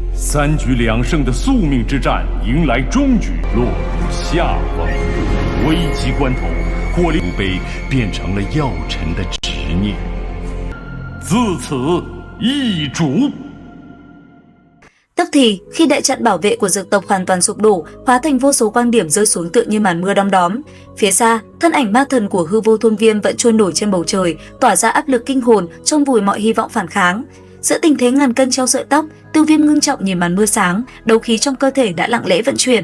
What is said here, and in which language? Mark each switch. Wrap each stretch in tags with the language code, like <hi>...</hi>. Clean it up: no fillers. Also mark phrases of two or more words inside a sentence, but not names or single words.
<zh>3 局2胜的宿命之战迎来终局，落入下风。危急关头，火灵杯变成了药尘的执念。自此易主。</zh> <vi>Tức thì, khi đại trận bảo vệ của dược tộc hoàn toàn sụp đổ, hóa thành vô số quang điểm rơi xuống tựa như màn mưa đom đóm. Phía xa, thân ảnh ma thần của hư vô thôn viêm vẫn trôi nổi trên bầu trời, tỏa ra áp lực kinh hồn, chôn vùi mọi hy vọng phản kháng. Giữa tình thế ngàn cân treo sợi tóc, Tiêu Viêm ngưng trọng nhìn màn mưa sáng, đấu khí trong cơ thể đã lặng lẽ vận chuyển.</vi>